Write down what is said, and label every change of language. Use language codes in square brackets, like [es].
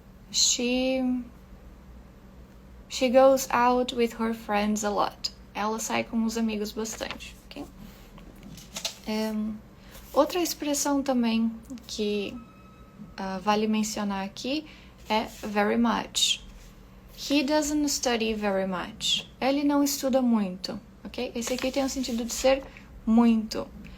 [en] She goes out with her friends a lot. [pt] Ela sai com os amigos bastante, ok? Outra expressão também que vale mencionar aqui é very much. [en] He doesn't study very much. [pt] Ele não estuda muito, ok? Esse aqui tem o sentido de ser muito.